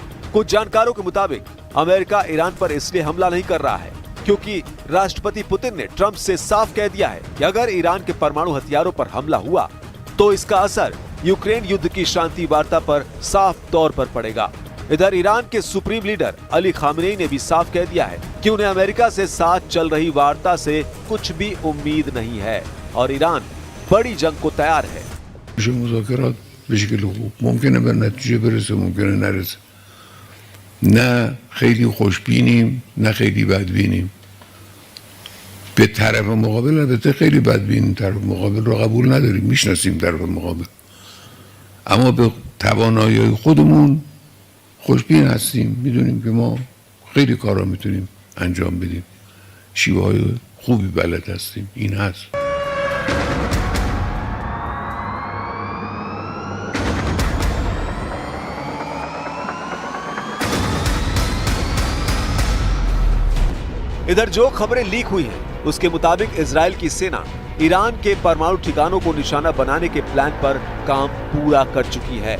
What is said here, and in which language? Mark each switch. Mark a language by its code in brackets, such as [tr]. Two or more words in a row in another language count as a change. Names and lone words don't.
[hi] कुछ जानकारों के मुताबिक अमेरिका ईरान पर इसलिए हमला नहीं कर रहा है क्योंकि राष्ट्रपति पुतिन ने ट्रंप से साफ कह दिया है कि अगर ईरान के परमाणु हथियारों पर हमला हुआ तो इसका असर यूक्रेन युद्ध की शांति वार्ता पर साफ तौर पर पड़ेगा। इधर ईरान के सुप्रीम लीडर अली खामनेई ने भी साफ कह दिया है कि उन्हें अमेरिका से साथ चल रही वार्ता से कुछ भी उम्मीद नहीं है और ईरान बड़ी जंग को तैयार है। [fa] مذاکرات به شکل خوب ممکنه به نتیجه برسه، ممکنه نرسه. نه خیلی خوشبینیم نه خیلی بدبینیم. به طرف مقابل البته خیلی بدبینیم، طرف مقابل رو قبول نداریم، میشناسیم طرف مقابل، اما به توانایی خودمون خوشبین هستیم، میدونیم که ما خیلی کارا میتونیم انجام بدیم، شیوه های خوبی بلد هستیم. این هست. [hi] इधर जो खबरें लीक हुई हैं, उसके मुताबिक इजराइल की सेना ईरान के परमाणु ठिकानों को निशाना बनाने के प्लान पर काम पूरा कर चुकी है।